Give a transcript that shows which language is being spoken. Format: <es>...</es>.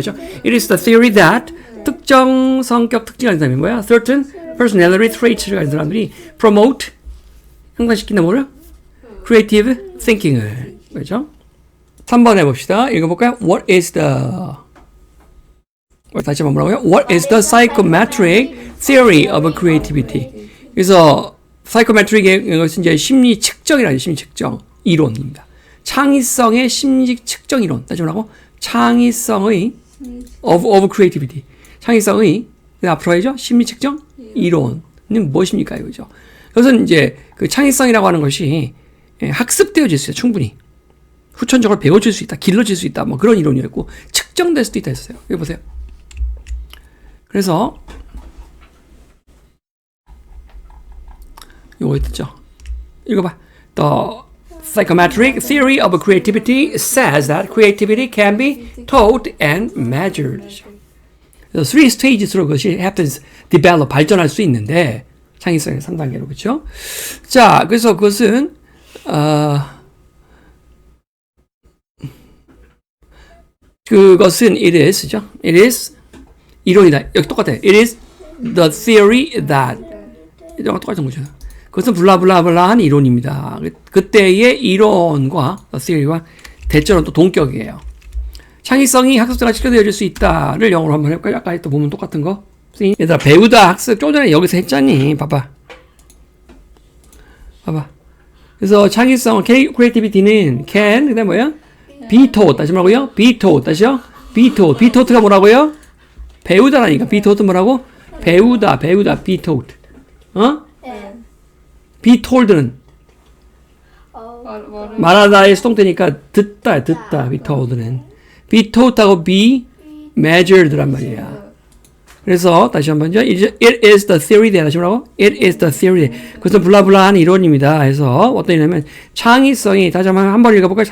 <ko>죠</ko> <en>It is the theory that</en> <ko>특정 성격 특징을 가진 사람이 뭐야?</ko> <en>certain personality traits</en> <ko>를 가진 사람들이 promote 향상시킨다 뭐를?</ko> <en>creative thinking</en> <ko>을. 그렇죠? 3번 해봅시다. 읽어볼까요?</ko> <en>What is the</en> <ko>다시 한번 뭐라고요?</ko> <en>What is the psychometric theory of creativity?</en> <ko>그래서 psychometric의 이것은 이제 심리 측정이라는 심리 측정 이론입니다. 창의성의 심리 측정 이론. 다시 뭐라고? 창의성의</ko> <en>of creativity.</en> <ko>창의성의 앞으로 해죠. 심리 측정 이론은 무엇입니까? 이거죠. 그것은 이제 그 창의성이라고 하는 것이 학습되어질 수 있어요. 충분히. 후천적으로 배워질 수 있다. 길러질 수 있다. 뭐 그런 이론이었고 측정될 수도 있다 했어요. 여기 보세요. 그래서 요거 있죠. 읽어봐.</ko> <en>The psychometric theory of creativity says that creativity can be taught and measured.</en> <ko>그래서 3 stages로 그것이 happens, develop, 발전할 수 있는데 창의성의 3단계로 그렇죠? 자, 그래서 그것은 그것은</ko> <en>it is</en> <ko>죠.</ko> <en>It is</en> <ko>이론이다. 여기 똑같아.</ko> <en>It is the theory that</en> <ko>이거 똑같은 거죠. 그것은 블라블라블라한 이론입니다. 그때의 이론과 theory와 대절은 또 동격이에요. 창의성이 학습자가 시켜되어질 수 있다를 영어로 한번 해볼까요? 아까 또 보면 똑같은 거. 얘들아 배우다 학습 좀 전에 여기서 했잖니. 봐봐. 그래서 창의성 creativity는 can 그다음 뭐야?</ko> <en>be taught.</en> <ko>다시 뭐라고요?</ko> <en>be taught.</en> <ko>다시요?</ko> <en>be taught.</en> <ko>be taught가 뭐라고요? 배우다라니까. be taught 뭐라고? 배우다.</ko> <en>be taught.</en> <ko>be told는 말하다의 수동태니까 듣다.</ko> <en>be told는 be taught하고 be measured란</en> <ko>말이야. 그래서 다시 한번요.</ko> <en>It is the theory that.</en> <ko>다시 뭐라고?</ko> <en>It is the theory.</en> <ko>그것은 블라블라한 이론입니다. 해서 어떤 이냐면 창의성이 다시 한번 읽어볼까요?</ko>